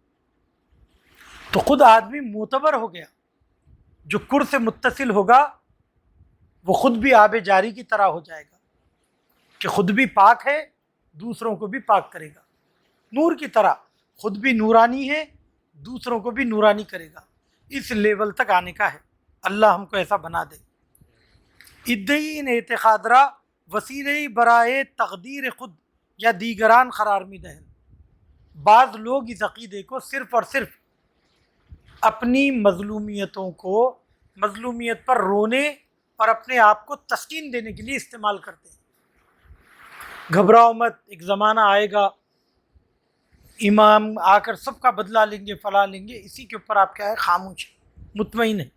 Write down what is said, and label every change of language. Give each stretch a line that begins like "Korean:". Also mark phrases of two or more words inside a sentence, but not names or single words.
Urdu: تو خود آدمی معتبر ہو گیا، جو کر سے متصل ہوگا وہ خود بھی آب جاری کی طرح ہو جائے گا، کہ خود بھی پاک ہے، دوسروں کو بھی پاک کرے گا، نور کی طرح خود بھی نورانی ہے، دوسروں کو بھی نورانی کرے گا۔ اس لیول تک آنے کا ہے، اللہ ہم کو ایسا بنا دے۔
Persian: ادعی ان اعتقاد را وسیلہ برائے تقدیر خود یا دیگران قرار می دہن،
Urdu: بعض لوگ اس عقیدے کو صرف اور صرف اپنی مظلومیت پر رونے اور اپنے آپ کو تسکین دینے کے لیے استعمال کرتے ہیں۔ گھبراؤ مت، ایک زمانہ آئے گا امام آ کر سب کا بدلہ لیں گے، فلاں لیں گے، اسی کے اوپر آپ کیا ہے، خاموش مطمئن ہے۔